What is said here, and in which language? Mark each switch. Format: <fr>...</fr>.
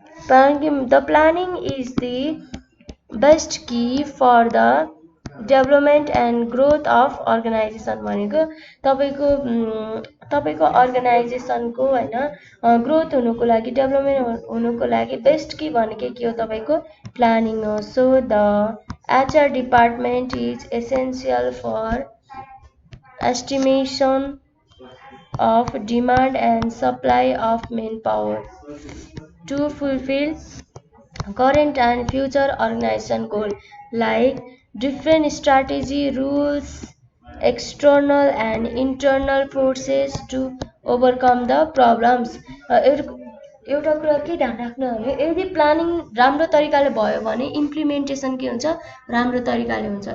<en>the planning is the best key for the development and growth of organization</en> <ne>भनेको तपाईँको अर्गनाइजेसनको होइन growth हुनुको लागि, डेभलपमेन्ट हुनुको लागि बेस्ट की भनेको के हो तपाईँको प्लानिङ हो।</ne> <en>So the HR department is essential for estimation of demand and supply of manpower to fulfill current and future organization goal like different strategy, rules, external and internal forces to overcome the problems।</en> <ne>एउटा कुरा के ध्यान राख्नु भने यदि planning राम्रो तरिकाले भयो भने इम्प्लिमेन्टेसन के हुन्छ, राम्रो तरिकाले हुन्छ।</ne>